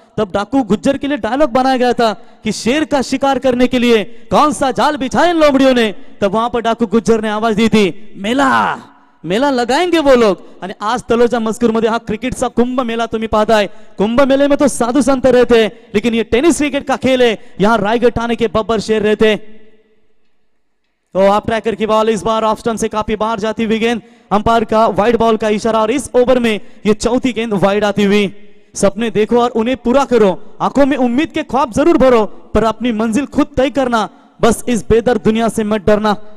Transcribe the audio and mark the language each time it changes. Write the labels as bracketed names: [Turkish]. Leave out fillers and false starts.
[Hindi] तब डाकू गुज्जर के लिए डायलॉग बनाया गया था कि शेर का शिकार करने के लिए कौन सा जाल बिछाया इन लोमड़ियों ने. तब वहां पर डाकू गुज्जर ने आवाज दी थी, मेला मेला लगाएंगे वो लोग. [Marathi] आणि आज तलोजा मजकूर मध्ये हा क्रिकेटचा कुंभ मेला तुम्ही पाहताय. [Hindi] कुंभ मेले में तो साधु संत रहते हैं, लेकिन ये टेनिस क्रिकेट का खेल है, यहाँ रायगढ़ थाने के बब्बर शेर रहते. तो आप ट्रैकर की बॉल इस बार ऑफ स्टंप से काफी बाहर जाती हुई गेंद, अंपायर का वाइड बॉल का इशारा, और इस ओवर में ये चौथी गेंद वाइड आती हुई. सपने देखो और उन्हें पूरा करो, आंखों में उम्मीद के ख्वाब जरूर भरो, पर अपनी मंजिल खुद तय करना, बस इस बेदर्द दुनिया से मत डरना.